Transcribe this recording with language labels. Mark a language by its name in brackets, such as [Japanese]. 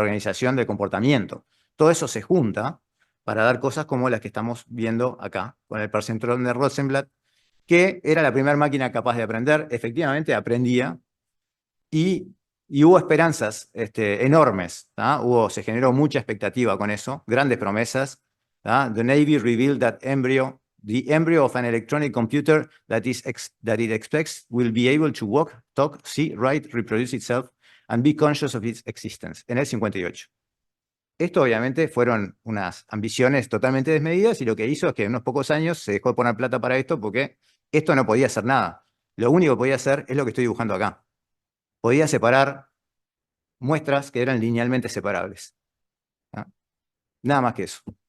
[Spanish] La organización del comportamiento. Todo eso se junta para dar cosas como las que estamos viendo acá, con el percentrón de Rosenblatt, que era la primera máquina capaz de aprender, efectivamente aprendía, y hubo esperanzas enormes, se generó mucha expectativa con eso, grandes promesas. [English] The Navy revealed that the embryo of an electronic computer that it expects will be able to walk, talk, see, write, reproduce itself, and be conscious of its existence, [Spanish] en el 58. Esto obviamente fueron unas ambiciones totalmente desmedidas y lo que hizo es que en unos pocos años se dejó de poner plata para esto porque esto no podía hacer nada. Lo único que podía hacer es lo que estoy dibujando acá. Podía separar muestras que eran linealmente separables. ¿No? Nada más que eso.